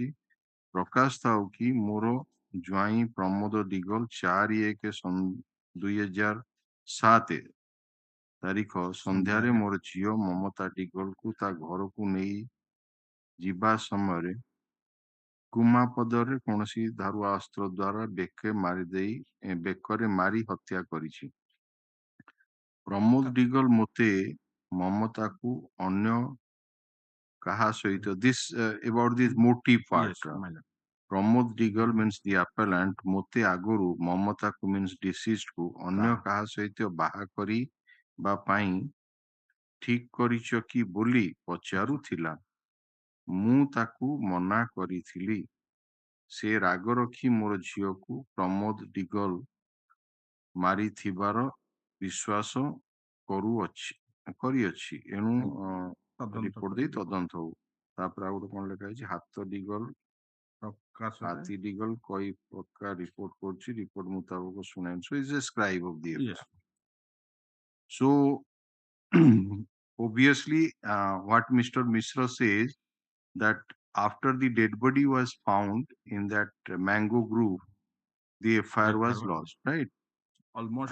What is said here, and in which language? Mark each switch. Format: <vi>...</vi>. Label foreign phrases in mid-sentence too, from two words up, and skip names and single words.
<or>ପ୍ରକାଶ ଥାଉ କି ମୋର ଜ୍ୱାଇଁ ପ୍ରମୋଦ ଡିଗଲ 4/1/2007 ତାରିଖ ସନ୍ଧ୍ୟାରେ ମୋର ଝିଅ ମମତା ଡିଗଲକୁ ତା ଘରକୁ ନେଇ ଯିବା ସମୟରେ ଗୁମାପଦରେ କୌଣସି ଧାରୁଆ ଅସ୍ତ୍ର ଦ୍ୱାରା ବେକରେ ମାରି ହତ୍ୟା କରିଛି। ପ୍ରମୋଦ ଡିଗଲ ମୋତେ ମମତାକୁ ଅନ୍ୟ କାହା ସହିତ</or> <en>this about this motive part,</en> <or>ପ୍ରମୋଦ ଡିଗଲ</or> <en>means the appellant</en> <or>ମୋତେ ଆଗରୁ ମମତାକୁ</or> <en>means deceased</en> <or>କୁ ଅନ୍ୟ କାହା ସହିତ ବାହା କରିବା ପାଇଁ ଠିକ କରିଛ କି ବୋଲି ପଚାରୁଥିଲା। ମୁଁ ତାକୁ ମନା କରିଥିଲି। ସେ ରାଗ ରଖି ମୋର ଝିଅକୁ ପ୍ରମୋଦ ଡିଗଲ ମାରିଥିବାର ବିଶ୍ୱାସ କରିଅଛି। ଏଣୁ ରିପୋର୍ଟ ଦେଇ ତଦନ୍ତ ହଉ। ତାପରେ ଆଉ ଗୋଟେ କଣ ଲେଖା ହେଇଛି, ହାତ ଡିଗଲ ହାତୀ ଡିଗଲ କହି ପକ୍କା ରିପୋର୍ଟ କରୁଛି। ରିପୋର୍ଟ ମୁତାବକ ଶୁଣାଇଛି।</or> <en>So is a scribe of the FIR. So obviously what Mr. Mishra says that after the dead body was found in that mango grove, the FIR was lost, right? Almost.</en>